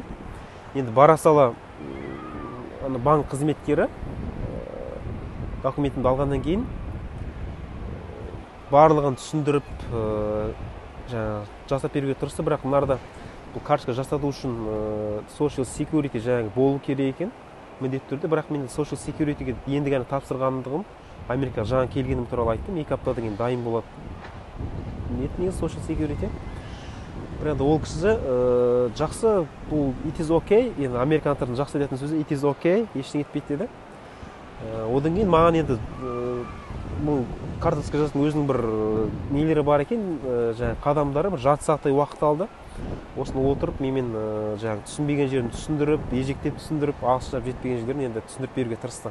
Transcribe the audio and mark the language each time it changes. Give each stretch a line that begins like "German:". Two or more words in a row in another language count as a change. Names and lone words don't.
Kazakh: Енді бара сала банк қызметкері документімді алғаннан кейін барлығын түсіндіріп жасап беруге тырысты, бірақ мынарда бұл карточка жасату үшін Social Security жаңағы болу керек екен міндетті түрде, бірақ мен Social Security'ге енді ғана тапсырғандығым, Америкаға жаңа келгенім туралы айттым. 2 аптадан кейін дайын болады. Негізі Social Security. Бірақ ол кісі жақсы, бұл
English: it is okay,
Kazakh: енді американдықтардың жақсы айтатын сөзі
English: it is okay,
Kazakh: ештеңе етпейді деді. Одан кейін маған енді бұл карточка жасаудың өзінің бір нелері бар екен, жаңағы қадамдары, бір жарты сағаттай уақыт алды. Осыны отырып, менімен жаңағы түсінбеген жерін түсіндіріп, ежіктеп түсіндіріп, ағылшынша жетпеген жерлерін енді түсіндіріп беруге тырысты.